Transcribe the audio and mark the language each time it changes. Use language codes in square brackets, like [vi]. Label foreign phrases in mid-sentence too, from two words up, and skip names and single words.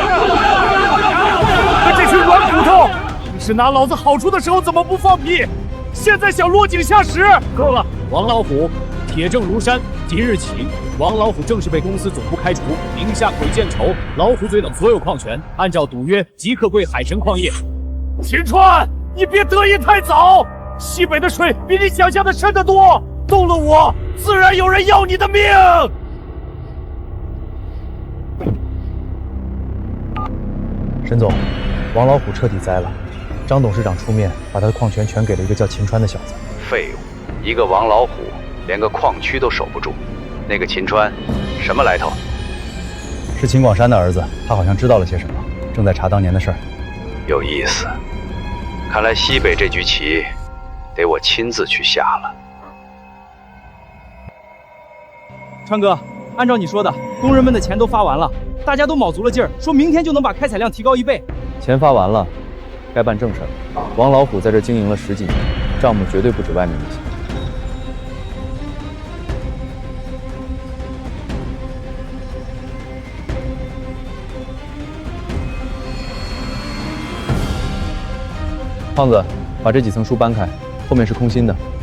[zh] 那這群軟骨頭，平時拿老子好處的時候怎麼不放屁？現在想落井下石？夠了，王老虎，鐵證如山，即日起，王老虎正式被公司總部開除，名下鬼見愁、老虎嘴等所有礦權，按照賭約即刻歸海神礦業。秦川，你別得意太早，西北的水比你想象的深得多，動了我，自然有人要你的命。沈總，王老虎徹底栽了，張董事長出面把他的礦權全給了一個叫秦川的小子。廢物，一個王老虎連個礦區都守不住，那個秦川什麼來頭？是秦廣山的兒子，他好像知道了些什麼，正在查當年的事兒。有意思，看來西北這局棋得我親自去下了。川哥，按照你說的，工人們的錢都發完了，大家都卯足了勁兒，說明天就能把開採量提高1倍。錢發完了，該辦正事了。王老虎在這經營了10幾年，賬目絕對不止外面那些。胖子，把這幾層書搬開，後面是空心的。